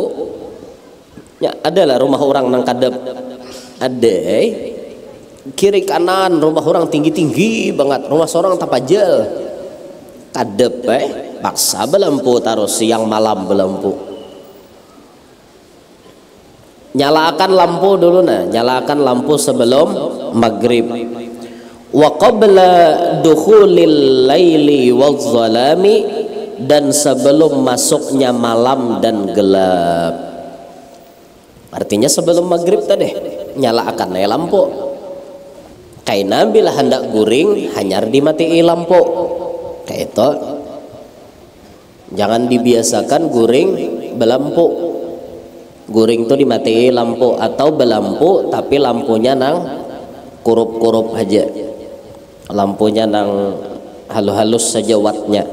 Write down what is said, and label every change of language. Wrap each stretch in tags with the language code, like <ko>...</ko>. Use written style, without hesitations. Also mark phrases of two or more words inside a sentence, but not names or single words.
<bjn>Ya adalah rumah orang nang kadep. Ada kiri kanan rumah orang tinggi-tinggi banget. Rumah seorang tapajel. Kadep paksa belampu taruh siang malam belampu. Nyalakan lampu dulu nah, nyalakan lampu sebelum maghrib.</bjn> <ar>وقبل دخول الليل والظلام,</ar> <bjn>dan sebelum masuknya malam dan gelap. Artinya sebelum maghrib tadi nyalakan lampu. Kaina bila hendak guring hanyar dimatii lampu. Kayak itu. Jangan dibiasakan guring belampu. Guring tuh dimatiin lampu atau belampu tapi lampunya nang kurup-kurup aja, lampunya nang halus-halus saja wattnya.</bjn>